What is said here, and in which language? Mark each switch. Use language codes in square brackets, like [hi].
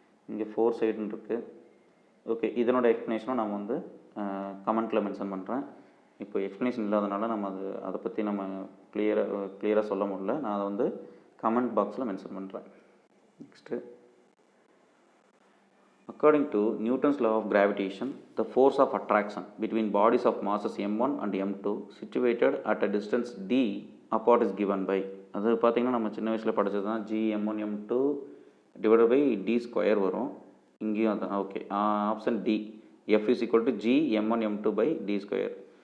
[ta] இங்கே 4 சைடுன்னு இருக்குது. ஓகே, இதனோட எக்ஸ்ப்ளனேஷனும் நான் வந்து கமெண்ட்டில் மென்ஷன் பண்ணுறேன். இப்போ எக்ஸ்ப்ளனேஷன் இல்லாதனால நம்ம அதை பற்றி நம்ம கிளியராக சொல்ல முடியல. நான் அதை வந்து கமெண்ட் பாக்ஸில் மென்ஷன் பண்ணுறேன். Next, [en] According to Newton's law of gravitation, the force of attraction between bodies of masses m1 and m2 situated at a distance d apart is given by, [ta] அது பார்த்திங்கன்னா நம்ம சின்ன வயசில் படித்தது தான், g m1 m2 divided by d square வரும். இங்கேயும் அதான். [en] Okay, option D, f is equal to g m1 m2 by d square.